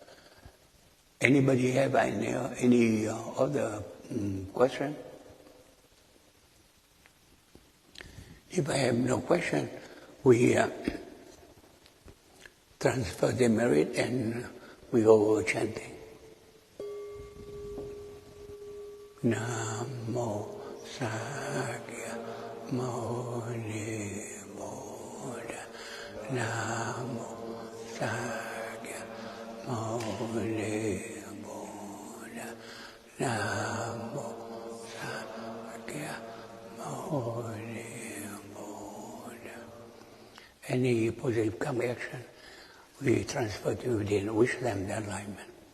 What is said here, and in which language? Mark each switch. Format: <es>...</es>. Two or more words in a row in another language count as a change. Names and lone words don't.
<en>Anybody have any other question? If I have no question, we transfer the merit and we go chanting.</en> <pi>Namo Sakya Muni Buddha. Namo Sakya Muni Buddha. Namo Sakya Muni Buddha.</pi> <en>Any positive karmic action, we transfer to within, wish them the alignment.</en>